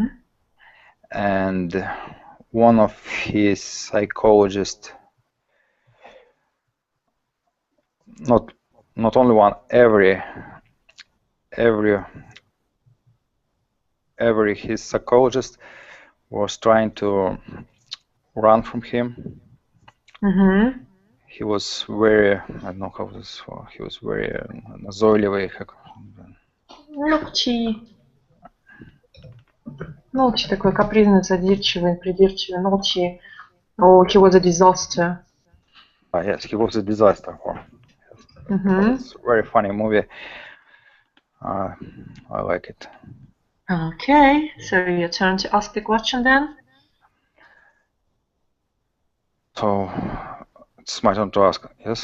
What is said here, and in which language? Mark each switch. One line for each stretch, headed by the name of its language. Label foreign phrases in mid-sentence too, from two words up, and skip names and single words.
English: and one of his psychologists, not only one, every his psychologist was trying to run from him. Mm-hmm. He was very, I don't know how this, he was very назойливый.
Russian: Нолчи такой капризный, задирчивый, придирчивый. Нолчи.
English: Oh, he was a disaster. Yes, he was a disaster. Mm-hmm. It's a very funny movie. I like it. Okay, so your turn to ask the question then. So it's my turn to ask. Yes.